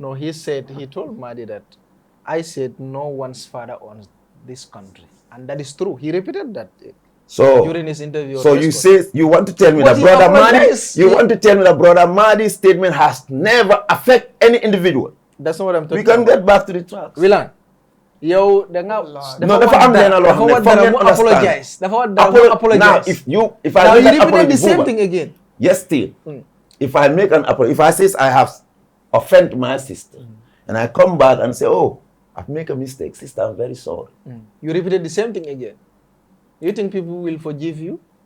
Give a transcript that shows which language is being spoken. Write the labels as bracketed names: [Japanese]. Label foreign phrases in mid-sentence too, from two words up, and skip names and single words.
[English] No, he told Madi that I said no one's father owns this country. And that is true. He repeated that So, during his interview. so you say you want to tell me But that he brother Madi, apologized. you want to tell me that brother Madi's statement has never affect any individual. That's not what I'm talking We can about. get back to the tracks. [Wolof] Wilan, yow da nga No, dafa am lenn loo xam ne foog ngeen [English] apologize. Apologize. Now, if I Now make you an repeated apology, the same Buba, thing again. yes, still. If I make an apology, if I say I have offended my sister, and I come back and say, I've made a mistake, sister, I'm very sorry. You repeated the same thing again. You think people will forgive you?